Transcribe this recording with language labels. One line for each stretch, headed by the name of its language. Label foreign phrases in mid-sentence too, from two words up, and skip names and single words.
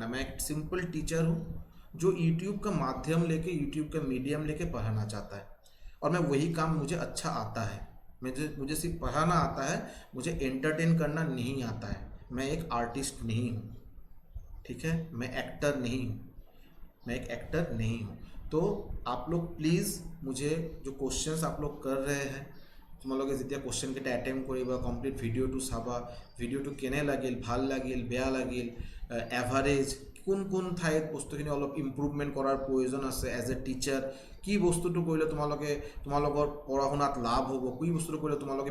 Hindi: मैं एक सिंपल टीचर हूँ जो यूट्यूब का माध्यम लेके, यूट्यूब का मीडियम लेके पढ़ाना चाहता है, और मैं वही काम मुझे अच्छा आता है। मुझे सिर्फ पढ़ाना आता है, मुझे एंटरटेन करना नहीं आता है। मैं एक आर्टिस्ट नहीं हूँ, ठीक है? मैं एक्टर नहीं हूँ, मैं एक एक्टर नहीं हूँ। तो आप लोग प्लीज़ मुझे जो क्वेश्चंस आप लोग कर रहे हैं
Assamese: তোমালোকে যেতিয়া কোশ্চেন কেইটা এটেম্প কৰিবা
English: complete video
Assamese: চাবা ভিডিঅ'টো কেনে লাগিল ভাল লাগিল বেয়া লাগিল এভাৰেজ কোন কোন ঠাইত বস্তুখিনি অলপ ইম্প্ৰুভমেণ্ট কৰাৰ প্ৰয়োজন আছে
English: as a teacher
Assamese: কি বস্তুটো কৰিলে তোমালোকৰ পঢ়া শুনাত লাভ হ'ব কি বস্তুটো কৰিলে তোমালোকে